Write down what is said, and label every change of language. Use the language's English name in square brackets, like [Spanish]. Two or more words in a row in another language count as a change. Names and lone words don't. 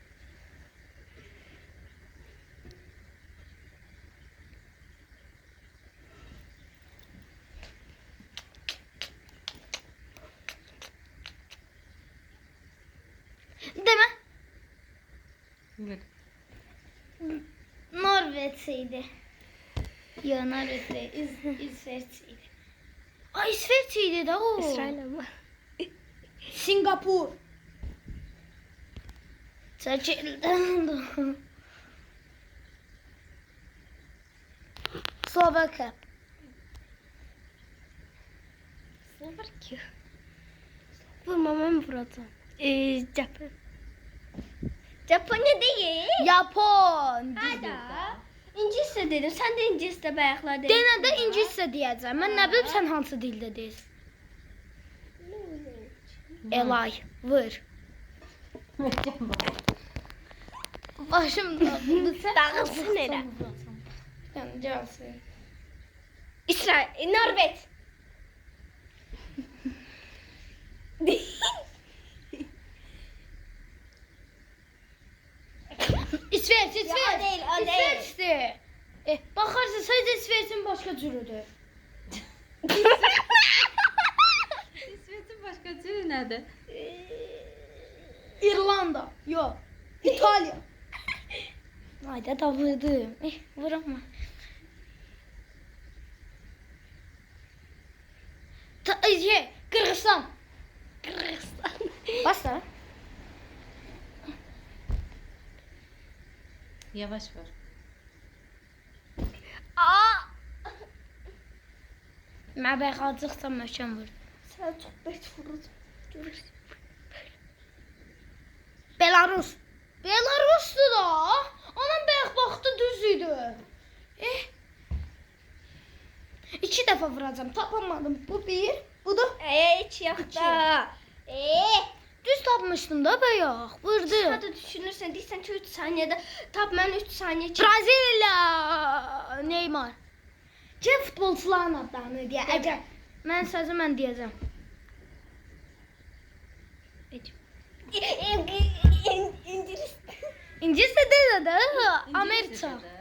[Azerbaijani] Demə. [Turkish] Evet. [Azerbaijani] Norveç idi. Ya Norveç İsveç idi. Ay İsveç idi de o. İsrail ama. [Turkish] Singapur. Çekildim. Slovakya. Slovakya. Vurma ben vuracağım. Japon. Japonya değil. Japon. Hada. İngilizce dedim. Sen de İngilizce bayaqlar dedin. [Azerbaijani] Denə də ingiliscə deyəcəm. Mən nə bilim sən hansı dildə deyirsən. Elay, vur. Başımda bıçaq. Dağılsın elə. Yəni gəlsin. İsrail. Norveç. İsveç, [Turkish] Ya, o değil, o değil. [Azerbaijani] İsveçdir. Baxarsan sadəcə İsveçin başqa cürüdür. [Turkish] İsveç'in başka türü nerede? [Azerbaijani] İrlanda, yox. İtaliya. [Turkish] Ayda da vurdum. Vuramma. [Azerbaijani] Qırğızstan. [Turkish] Kırgızstan. [Azerbaijani] Bas da. Yavaş var. Aa. Mən bayaqacıqsam möhkəm vur. [Turkish] Sen çok beş vuracağım. Görürsün. [Azerbaijani] Belarus. Belarusdur da. Onun bayaq baxdı düz idi. İki dəfə vuracağam. Tapamadım. Bu bir, bu da [Turkish] Hiç yok da. [Azerbaijani] düz tapmışdım da bayaq. Vurdu. [Turkish] Hadi düşünürsen [Azerbaijani] deyirsən ki [Turkish] 3 saniyede tap ben 3 saniye çek. [Azerbaijani] Braziliya. Neymar. Kim futbolçuların adlarını deyə. Dədə. Əcəb. Mən sözü mən deyəcəm. İngiliz. İngiliscə deyil də. Amerika. İngiliscə də.